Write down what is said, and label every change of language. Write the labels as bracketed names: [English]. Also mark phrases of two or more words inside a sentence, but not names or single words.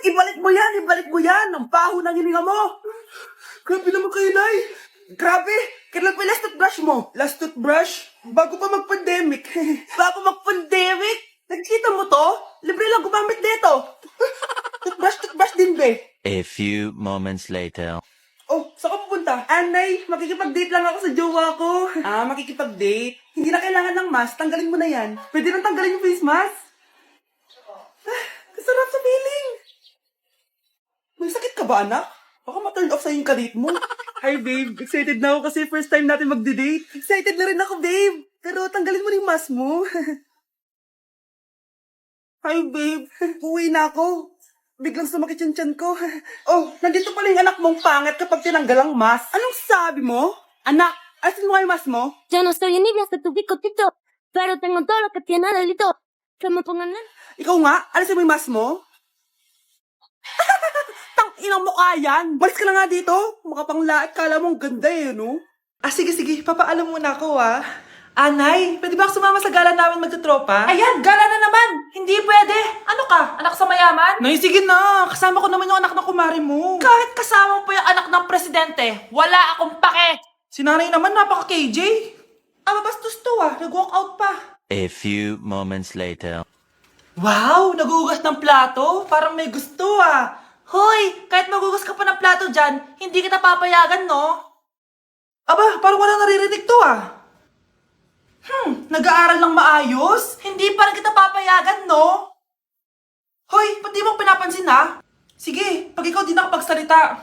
[Filipino] Ibalik mo yan, ibalik mo yan. Ang baho ng hininga mo. Grabe naman kayo, Nay. Grabe. Kailan pa yung last toothbrush mo? [English] Last toothbrush? [Filipino] Bago pa mag-pandemic. Bago mag-pandemic? Nakikita mo to? Libre lang gumamit dito. Toothbrush din, be. [English] A few moments later. [Filipino] Oh, saan ka pupunta? Anay, makikipag-date lang ako sa jowa ko. Makikipag-date? Hindi na kailangan ng mask. Tanggalin mo na yan. Pwede nang tanggalin yung face mask. Kasarap sa feeling. May sakit ka ba, anak? Baka ma- [English] turn off [Filipino] sa yung kadate mo. [English] Hi, babe. [Filipino] Excited na ako kasi [English] first time [Filipino] natin magde-date. Excited na rin ako, babe. Pero tanggalin mo na yung mask mo. [English] Hi, babe. [Filipino] Uwi na ako. Biglang sumakit yung tiyan ko. Oh, nandito pala yung anak mong pangit kapag tinanggal ang mask. Anong sabi mo? Anak, asin mo yung mask mo? [Spanish] Yo no soy envidia de tu picotito, pero tengo todo lo que tiene delito. Que me pongan en... [Filipino] Ikaw nga, alisin mo yung mask mo? Tang inang mukha yan. Balis ka na nga dito. Mukha pang lahat. Kala mo ang ganda eh, no? Sige, papaalam muna ako, Anay, pwede ba ako sumama sa gala namin magtutropa? Ayan, gala na naman. Hindi pwede. Ano ka? Anak sa mayaman? Nay, sige na. Kasama ko naman yung anak ng kumari mo. Kahit kasama mo pa yung anak ng presidente, wala akong pake. Si nanay naman, napaka-KJ. Mabastos to nag- [English] walk out [Filipino] pa. [English] A few moments later. [Filipino] Wow, nagugas ng plato? Parang may gusto Hoy, kahit magugas ka pa ng plato dyan, hindi kita papayagan, no? Aba, parang wala naririnig to nag-aaral ng maayos? Hindi pa rin kita papayagan, no? Hoy, ba't di mo pinapansin Sige, pag ikaw di nakapagsalita.